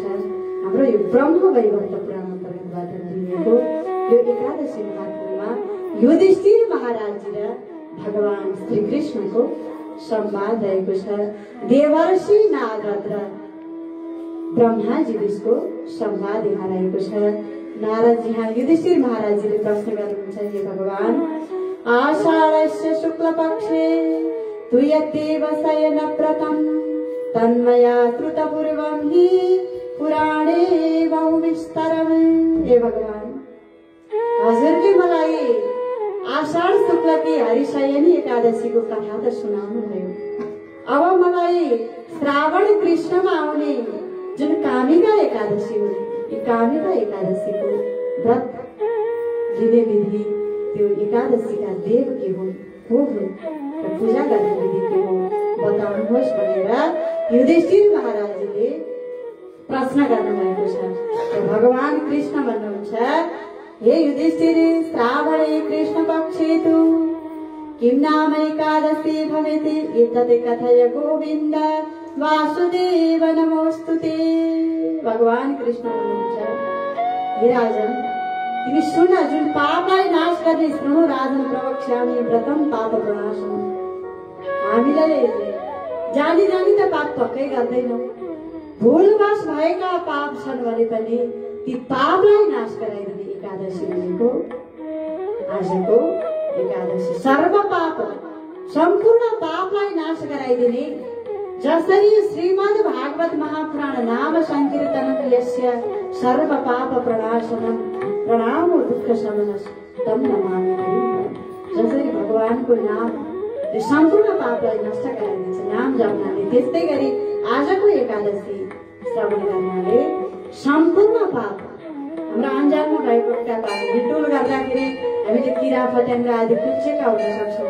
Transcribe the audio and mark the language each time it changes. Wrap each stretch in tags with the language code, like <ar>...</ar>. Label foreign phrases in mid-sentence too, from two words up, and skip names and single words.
<ne>हाम्रो यो ब्रह्म वैवर्त पुराण अन्तर्गतबाट दिएको यो एकादशी महात्म्यमा युधिष्ठिर महाराज र भगवान श्री कृष्णको संवाद रहेको छ। देवर्षि नारद र ब्रह्माजी बीचको संवाद यहाँ रहेको छ। नारद यहाँ युधिष्ठिर महाराजजीले प्रश्न गर्नुहुन्छ,</ne> <sa>हे भगवान, आषाढस्य शुक्ल पक्षे तुयतेव शयन व्रतं तन्मया कृतपूर्वं हि पुराणे बहुविस्तरम्।</sa> <ne>हे भगवान, हजुरले मलाई आषाढ शुक्लकी हरिशयनी एकादशीको कथा त सुनाउनु भयो। अब मलाई श्रावण कृष्णमा आउने जुन कामिका एकादशी हो, यी कामिका एकादशीको व्रत लिने विधि, त्यो एकादशीका देव के हुन्, को हुन् र पूजा गर्ने विधि के हो बताउनुहोस् भनेर युधिष्ठिर महाराजले प्रश्न गर्नुभएको छ। भगवान कृष्ण भन्नुहुन्छ,</ne> <sa>हे युधिष्ठिर, श्रावणे कृष्ण पक्षे तु किं नाम एकादशी भवेत् एतत् कथय गोविन्द वासुदेव नमोस्तुते।</sa> <ne>भगवान कृष्ण भन्नुहुन्छ, हे राजन, तिमी सुन, जुन पापलाई नाश गर्ने</ne> <sa>शृणु राजन प्रवक्ष्यामि व्रतम पाप प्रणाशम्।</sa> <ne>हामीलाई जानी जानी त पाप पक्कै गर्दैनौँ। भूलवश भएका पाप छन् भने पनि ती पापलाई नाश गराइदिने एकादशी भनेको आजको एकादशी। सर्व पाप, सम्पूर्ण पापलाई नाश गराइदिने, जसरी श्रीमद् भागवत महापुराण</ne> <sa>नाम संकीर्तनम यस्य सर्व पाप प्रणाशनम प्रणामो दुःख शमनम तम नमामि।</sa> <ne>जसरी भगवानको नाम सम्पूर्ण पापलाई नष्ट गराइदिन्छ नाम जप्नाले, त्यस्तै गरी आजको एकादशी श्रवण गर्नाले सम्पूर्ण पाप, हाम्रो अन्जानमा भएको एउटा पाप, हिटोल गर्दाखेरि हामीले किरा फट्याङ्ग्रा आदि पुच्छेका हुन सक्छौँ।</ne>